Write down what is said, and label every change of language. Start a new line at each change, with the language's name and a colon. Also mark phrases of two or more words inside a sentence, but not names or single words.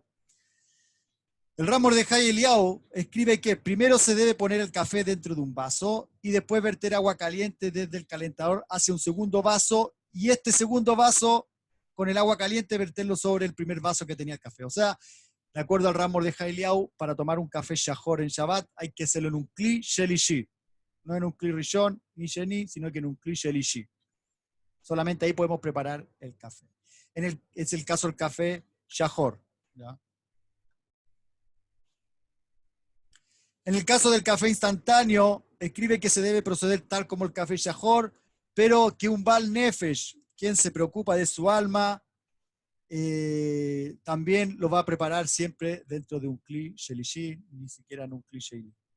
Spanish: El Rab Mordejai Eliyahu escribe que primero se debe poner el café dentro de un vaso y después verter agua caliente desde el calentador hacia un segundo vaso y este segundo vaso con el agua caliente verterlo sobre el primer vaso que tenía el café. O sea, de acuerdo al Rab Mordejai Eliyahu, para tomar un café shahor en Shabbat hay que hacerlo en un
Hebrew: כלי שלישי,
Spanish: no en un
Hebrew: כלי ראשון
Spanish: ni sheni, sino que en un
Hebrew: כלי שלישי.
Spanish: Solamente ahí podemos preparar el café. Es el caso del café shahor. ¿Ya? En el caso del café instantáneo, escribe que se debe proceder tal como el café shahor, pero que un
Hebrew: בעל נפש,
Spanish: quien se preocupa de su alma, también lo va a preparar siempre dentro de un
Hebrew: כלי שלישי,
Spanish: ni siquiera en un
Hebrew: כלי שני.